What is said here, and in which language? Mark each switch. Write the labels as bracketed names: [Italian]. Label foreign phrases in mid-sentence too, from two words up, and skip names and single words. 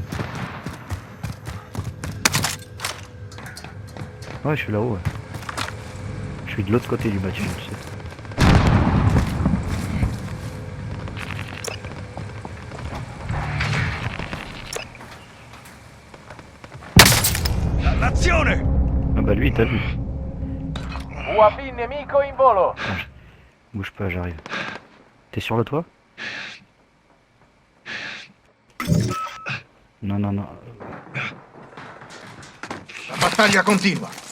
[French] Ouais, je suis là-haut. Ouais. Je suis de l'autre côté du bâtiment, tu sais. [Italian] L'azione! [French] Ah bah lui, il t'a vu. [Italian] UAV nemico in volo. [French] Bouge pas, j'arrive. T'es sur le toit? Non, non, non. [Italian] La battaglia continua.